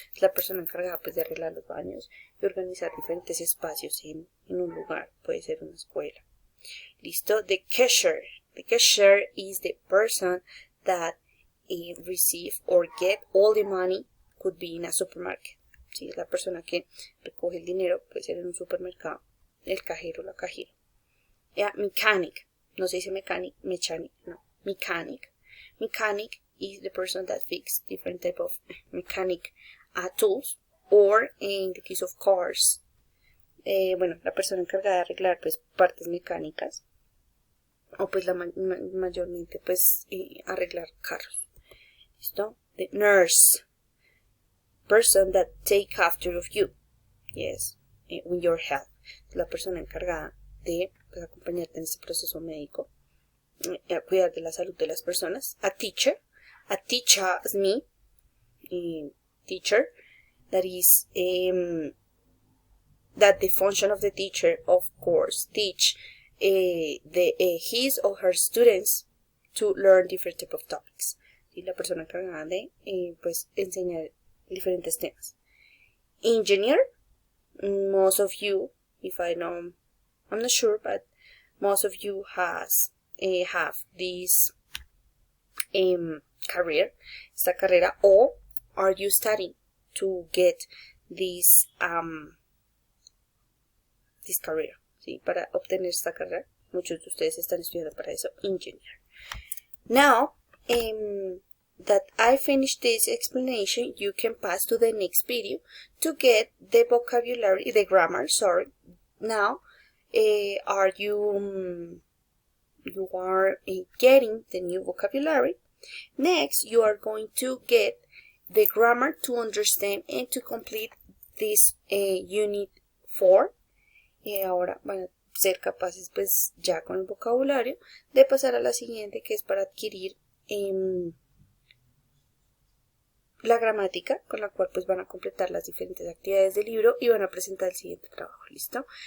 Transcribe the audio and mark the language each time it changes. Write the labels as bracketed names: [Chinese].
[Spanish] Es la persona encargada pues de arreglar los baños y organizar diferentes espacios en un lugar, puede ser una escuela. ¿Listo? [English] The cashier is the person that receive or get all the money, could be in a supermarket. [Spanish] ¿Sí? Es la persona que recoge el dinero, puede ser en un supermercado, el cajero, la cajera. Mechanic, no se dice mechanic, no, mechanic. [English] Mechanic is the person that fixes different type of mechanic tools, or in the case of cars, [Spanish] bueno, la persona encargada de arreglar pues partes mecánicas, o pues mayormente pues arreglar carros. ¿Listo? [English] The nurse, person that take after of you, yes, with your health, [Spanish] la persona encargada de pues, acompañarte en este proceso médico, cuidar de la salud de las personas. [English] A teacher is me, teacher, that is that the function of the teacher, of course, teach his or her students to learn different type of topics. [Spanish] ¿Sí? La persona encargada de pues enseñar diferentes temas. [English] Engineer, most of you, if I know, I'm not sure, but most of you have this career, [Spanish] esta carrera, [English] or are you studying to get this career, [Spanish] ¿sí? Para obtener esta carrera. Muchos de ustedes están estudiando para eso, engineer. [English] Now, that I finished this explanation, you can pass to the next video to get the vocabulary, the grammar, sorry. Now, are you are getting the new vocabulary. Next, you are going to get the grammar to understand and to complete this unit 4. [Spanish] Y ahora van a ser capaces pues ya con el vocabulario de pasar a la siguiente, que es para adquirir la gramática, con la cual pues van a completar las diferentes actividades del libro y van a presentar el siguiente trabajo. ¿Listo?